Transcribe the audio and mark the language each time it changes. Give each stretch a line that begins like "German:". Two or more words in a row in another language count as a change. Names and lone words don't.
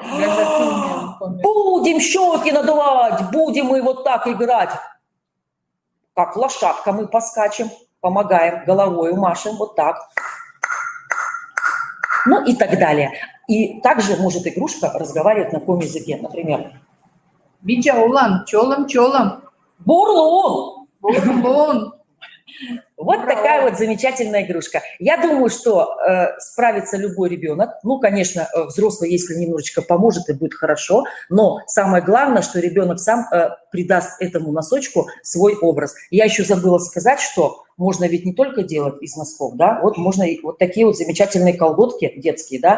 Russian: Будем щеки надувать, будем мы вот так играть. Как лошадка мы поскачем, помогаем, головой машем, вот так. И так далее. И также может игрушка разговаривать на каком языке, например. Бича улан, чолом. Бурлун. Бурлун. Вот такая вот замечательная игрушка. Я думаю, что справится любой ребенок. Конечно, взрослый, если немножечко поможет, и будет хорошо. Но самое главное, что ребенок сам придаст этому носочку свой образ. Я еще забыла сказать, что можно ведь не только делать из носков, да, вот можно и вот такие вот замечательные колготки детские, да.